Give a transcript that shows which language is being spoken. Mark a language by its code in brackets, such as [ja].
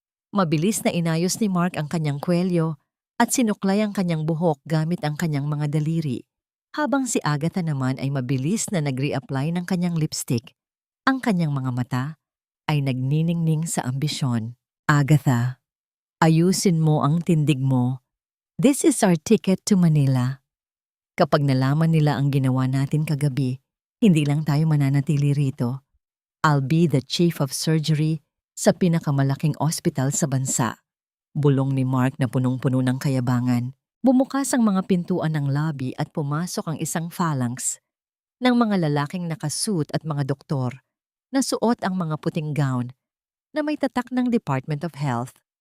[tl] Mabilis na inayos ni Mark ang kanyang kwelyo at sinuklay ang kanyang buhok gamit ang kanyang mga daliri, habang si Agatha naman ay mabilis na nag-reapply ng kanyang lipstick. Ang kanyang mga mata ay nagniningning sa ambisyon. "Agatha, ayusin mo ang tindig mo. [en] This is our ticket to Manila." [tl] Kapag nalaman nila ang ginawa natin kagabi, hindi lang tayo mananatili rito. [en] "I'll be the chief of surgery [tl] sa pinakamalaking ospital sa bansa." Bulong ni Mark na punong-puno ng kayabangan. Bumukas ang mga pintuan ng lobby at pumasok ang isang phalanx ng mga lalaking nakasuit at mga doktor na suot ang mga puting gown na may tatak ng Department of Health.